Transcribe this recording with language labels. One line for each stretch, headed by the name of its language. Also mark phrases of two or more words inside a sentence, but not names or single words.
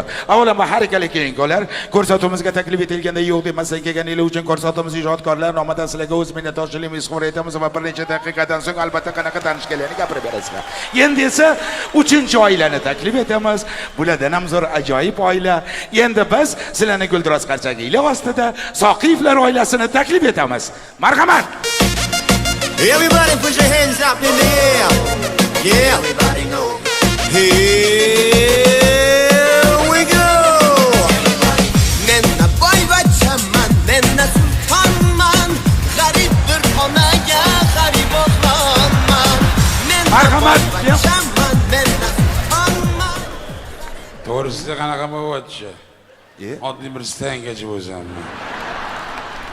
Uzbek: Avvalambor har ikkala keling-kuvlar ko'rsatuvimizga taklif etilganda yo'q demasdan kelganinglar uchun ko'rsatuvimiz ijodkorlar nomidan sizlarga o'z minnatdorchiligimizni izhor etamiz va bir necha daqiqadan so'ng albatta qanaqa tanishganlarini gapirib berasizlar. Endi esa 3-oilani taklif etamiz. Bulardan ham zo'r ajoyib oila. Endi biz sizlarni Guldiroz qarsagili ostida Soqiyevlar oilasini taklif etamiz. Marhamat.
English: Everybody put your hands up in the air. Yeah, everybody go. Here we go.
Uzbek: Nenna boyvachchaman, nenna sultonman. G'arib bir onaga g'arib o'g'lonman. Marhamat. Nenna sultonman. To'g'risida qanaqa bo'lyapti? Oddiy bir stangachi bo'lsam.